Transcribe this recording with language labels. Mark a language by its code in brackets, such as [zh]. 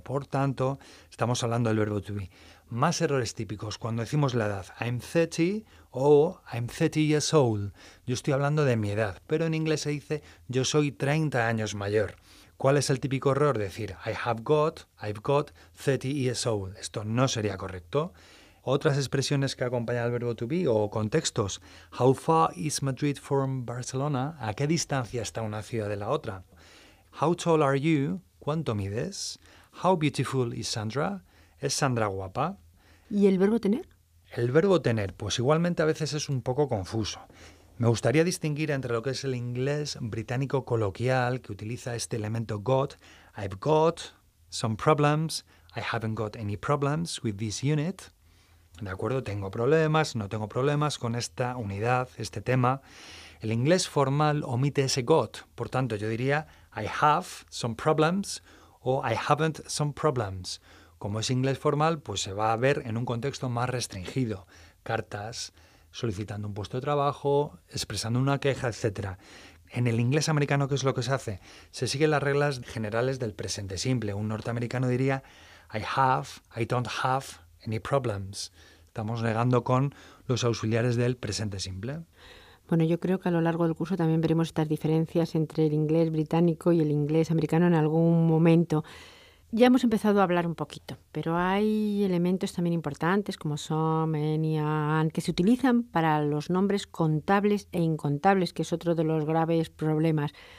[es] Por tanto, estamos hablando del verbo to be. Más errores típicos cuando decimos la edad, [en] I'm 30 [es] o [en] I'm 30 years old. [es] Yo estoy hablando de mi edad, pero en inglés se dice yo soy 30 años mayor. ¿Cuál es el típico error? [en] Decir I've got 30 years old. [es] Esto no sería correcto. Otras expresiones que acompañan al verbo to be o contextos. [en] How far is Madrid from Barcelona? [es] ¿A qué distancia está una ciudad de la otra? [en] How tall are you? [es] ¿Cuánto mides? [en] How beautiful is Sandra? [es] ¿Es Sandra guapa? ¿Y el verbo tener? El verbo tener, pues igualmente a veces es un poco confuso. Me gustaría distinguir entre lo que es el inglés británico coloquial, que utiliza este elemento got. [en] I've got some problems. I haven't got any problems with this unit. [es] ¿De acuerdo? Tengo problemas, no tengo problemas con esta unidad, este tema. El inglés formal omite ese got. Por tanto, yo diría [en] I have some problems [es] o [en] I haven't some problems. [es] Como es inglés formal, pues se va a ver en un contexto más restringido. Cartas, solicitando un puesto de trabajo, expresando una queja, etc. En el inglés americano, ¿qué es lo que se hace? Se siguen las reglas generales del presente simple. Un norteamericano diría [en] I don't have any problems. [es] Estamos negando con los auxiliares del presente simple. Bueno, yo creo que a lo largo del curso también veremos estas diferencias entre el inglés británico y el inglés americano en algún momento. Ya hemos empezado a hablar un poquito, pero hay elementos también importantes como some, any, and, que se utilizan para los nombres contables e incontables, que es otro de los graves problemas.